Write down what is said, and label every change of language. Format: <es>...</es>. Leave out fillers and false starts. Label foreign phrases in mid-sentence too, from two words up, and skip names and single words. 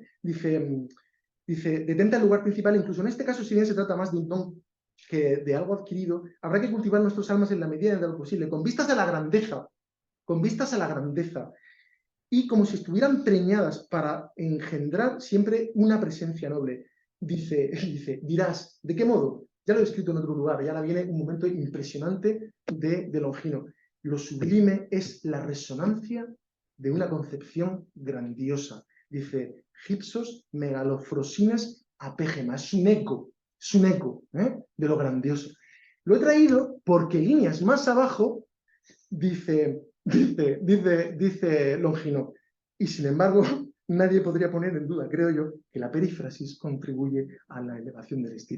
<es>Dice, detenta el lugar principal, incluso en este caso, si bien se trata más de un don que de algo adquirido, habrá que cultivar nuestras almas en la medida de lo posible, con vistas a la grandeza, y como si estuvieran preñadas para engendrar siempre una presencia noble. Dice, dirás, ¿de qué modo? Ya lo he escrito en otro lugar, y ahora viene un momento impresionante de Longino. Lo sublime es la resonancia de una concepción grandiosa. Dice,</es> <el>ὕψος μεγαλοφροσύνης ἀπήχημα.</el> <es>Es un eco de lo grandioso. Lo he traído porque líneas más abajo dice Longino, y sin embargo, nadie podría poner en duda, creo yo, que la perífrasis contribuye a la elevación del estilo.</es>